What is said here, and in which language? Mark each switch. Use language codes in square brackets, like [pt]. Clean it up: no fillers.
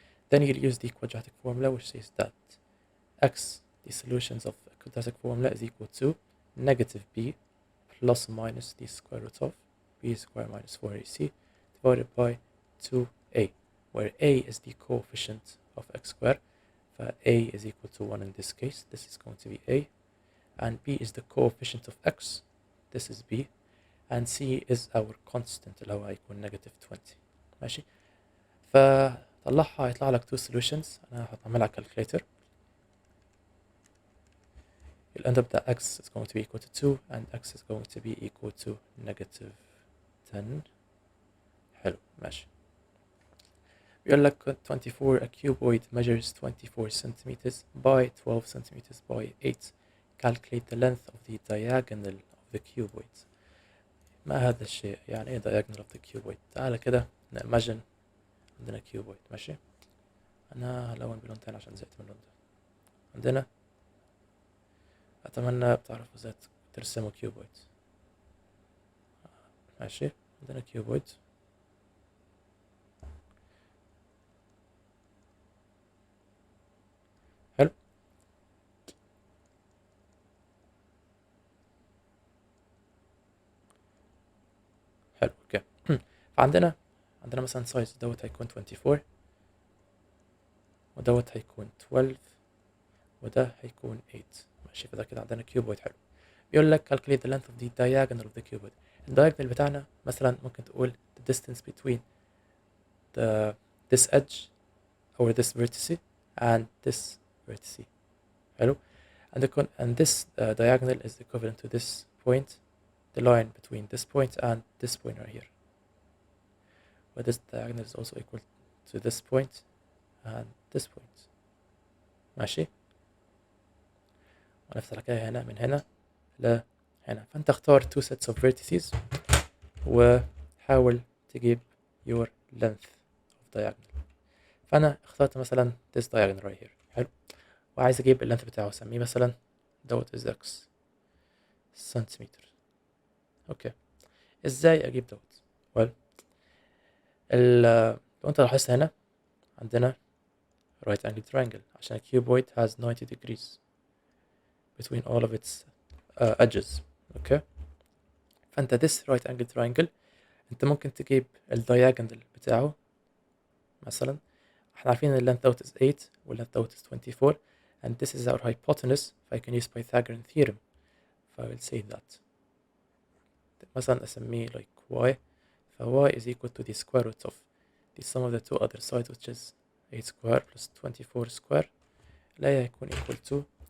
[en] Then you'll use the quadratic formula which says that x, the solutions of a quadratic formula, is equal to negative b plus or minus the square root of b square minus 4ac divided by 2a, where a is the coefficient of x squared. A is equal to 1 in this case. This is going to be a. And b is the coefficient of x. This is b. And c is our constant [ar] اللي هو هيكون [en] negative 20. [ar] ماشي. فطلعها يطلع لك [en] two solutions. [ar] أنا هعملها calculator. [en] You'll end up that x is going to be equal to 2 and x is going to be equal to negative 10. [ar] حلو. ماشي. بيقول لك [en] 24 a cuboid measures 24 centimeters by 12 centimeters by 8. Calculate the length of the diagonal of the cuboid. [ar] ما هذا الشيء؟ يعني ايه [en] diagonal of the cuboid؟ [ar] تعال كده نimagine عندنا cuboid. ماشي. انا هلون بلون تاني عشان زهقت من اللون ده. عندنا اتمنى بتعرفوا ازاي ترسموا cuboid. ماشي. عندنا cuboid. حلو. حلو. اوكي. فعندنا مثلا سايز دوت هيكون 24 ودوت هيكون 12 وده هيكون 8. ماشي. فده كده عندنا كيوبويد. حلو. بيقول لك [en] calculate the length of the diagonal of the cuboid. [ar] الدايجونال بتاعنا مثلا ممكن تقول [en] the distance between this edge or this vertex and this vertex. [ar] حلو. [en] and this diagonal is equivalent to this point, the line between this point and this point right here. But this diagonal is also equal to this point and this point. [ar] ماشي. ونفس الحكاية هنا من هنا لهنا. فأنت اختار [en] two sets of vertices [ar] وحاول تجيب [en] your length of diagonal. [ar] فأنا اخترت مثلا [en] this diagonal right here. [ar] حلو. وعايز أجيب اللينث بتاعه أسميه مثلا دوت is x سنتيمتر. أوكي. إزاي أجيب دوت؟ لو أنت لاحظت هنا عندنا [en] right angle triangle [ar] عشان الكيوبويد [en] has 90 degrees between all of its edges. [ar] اوكي. فانت [en] this right angle triangle [ar] انت ممكن تجيب الدياجونال بتاعه مثلا احنا عارفين [en] ال length out is 8 وال length out is 24 and this is our hypotenuse ف I can use Pythagorean theorem ف I will say that [ar] مثلا أسميه [en] like y ف y is equal to the square root of the sum of the two other sides which is 8 square plus 24 square [ar] لا يكون [en] equal to